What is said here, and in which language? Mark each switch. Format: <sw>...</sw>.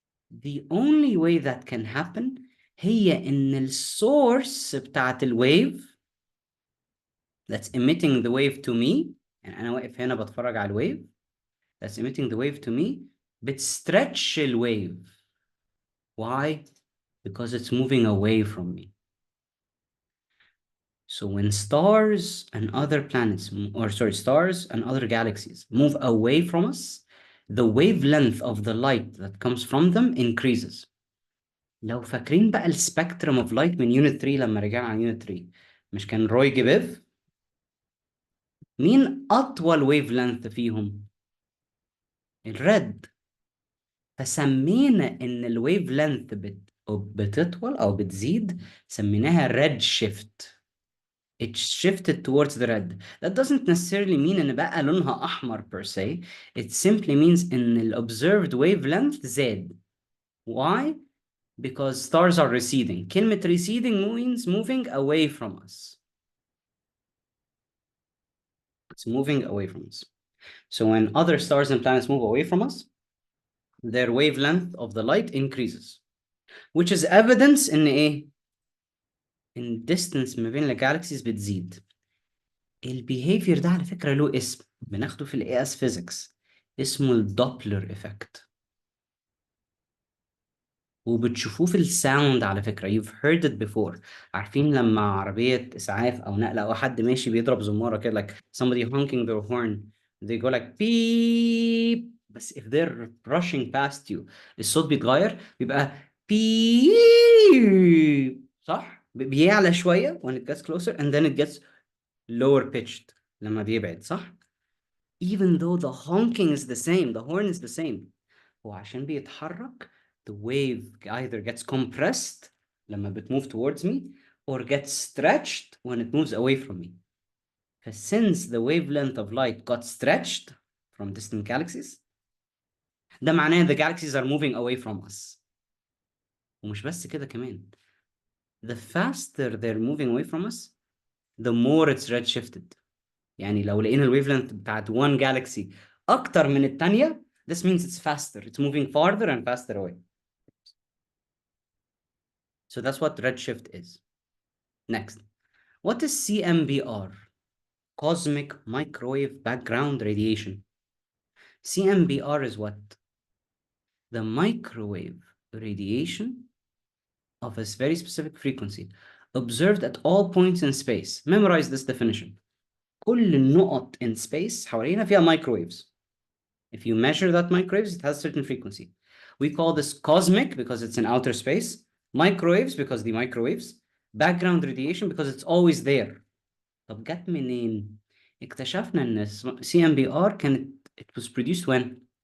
<en>The only way that can happen</en> <ar>هي إن السورس بتاعت الwave</ar> <en>that's emitting the wave to me,</en> <ar>يعني أنا واقف هنا بتفرج على الwave</ar> <en>that's emitting the wave to me,</en> <ar>بتstretch الwave.</ar> <en>Why? Because it's moving away from me. So when stars and other planets, or sorry, stars and other galaxies move away from us, the wavelength of the light that comes from them increases.</en> <ar>لو فاكرين بقى الspectrum of light من unit 3 لما رجعنا على unit 3, مش كان روي جيبيف؟ مين أطول wavelength فيهم؟ الريد. فسمينا إن الويف لينث بتطول أو بتزيد، سميناها red shift.</ar> <en>It shifted towards the red. That doesn't necessarily mean</en> <ar>إن بقى لونها أحمر</ar> <en>per se. It simply means</en> <ar>إن ال observed wavelength زاد.</ar> <en>Why? Because stars are receding. كلمة receding means moving away from us. It's moving away from us. So when other stars and planets move away from us, their wavelength of the light increases, which is evidence</en> <ar>إن إيه؟ إن distance ما بين الجالكسيز بتزيد. البيهيفير ده على فكرة له اسم بناخده في الاي اس فيزيكس، اسمه الدوبلر افكت، وبتشوفوه في الساوند على فكرة.</ar> <en>you've heard it before.</en> <ar>عارفين لما عربية إسعاف أو نقل أو حد ماشي بيضرب زمارة كده</ar> <en>like somebody honking their horn, they go like beep. بس if they're rushing past you</en> <ar>الصوت بيتغير، بيبقى</ar> <en>beep،</en> <ar>صح؟ بيعلى شوية</ar> <en>when it gets closer and then it gets lower pitched</en> <ar>لما بيبعد، صح؟</ar> <en>even though the honking is the same, the horn is the same.</en> <ar>هو عشان بيتحرك</ar> <en>the wave either gets compressed</en> <ar>لما بتmove</ar> <en>towards me or gets stretched when it moves away from me. Since the wavelength of light got stretched from distant galaxies,</en> <ar>ده معناه</ar> <en>the galaxies are moving away from us.</en> <ar>ومش بس كده كمان,</ar> <en>the faster they're moving away from us, the more it's redshifted.</en> <ar>يعني لو لقينا الويفلنث بتاعت one galaxy أكتر من التانية,</ar> <en>this means it's faster. It's moving farther and faster away. So that's what redshift is. Next, what is CMBR? Cosmic Microwave Background Radiation. CMBR is what? The microwave radiation of a very specific frequency observed at all points in space. Memorize this definition.</en> <ar>كل النقط in space حوالينا فيها microwaves.</ar> <en>If you measure that microwaves, it has a certain frequency. We call this cosmic because it's in outer space, microwaves because the microwaves, background radiation because it's always there.</en> <ar>طب جت منين؟ اكتشفنا ان</ar> <en>CMBR it was produced when?</en>